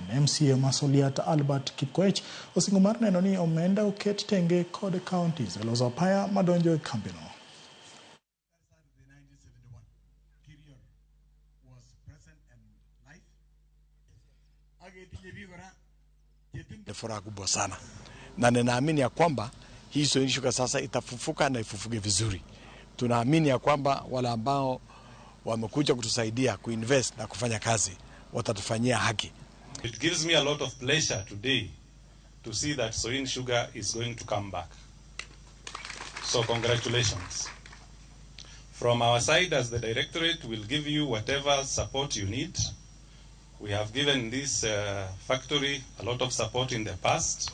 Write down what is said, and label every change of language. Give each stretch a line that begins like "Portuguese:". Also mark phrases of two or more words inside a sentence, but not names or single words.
Luo (Kenya and Tanzania): MCA Masoliat Albert Kipkoech osingo mar neno ni omenda oket tenge kod counties e loso apaya madonjo e kambino.
Swahili: Ni furaha kubwa sana na ninaamini ya kwamba hii Soin sugar sasa itafufuka na ifufuke vizuri. Tunaamini ya kwamba wale ambao wamekuja kutusaidia kuinvest na kufanya kazi watatufanyia haki.
English: It gives me a lot of pleasure today to see that Soin sugar is going to come back. So congratulations. From our side as the directorate, we'll give you whatever support you need. We have given this factory a lot of support in the past.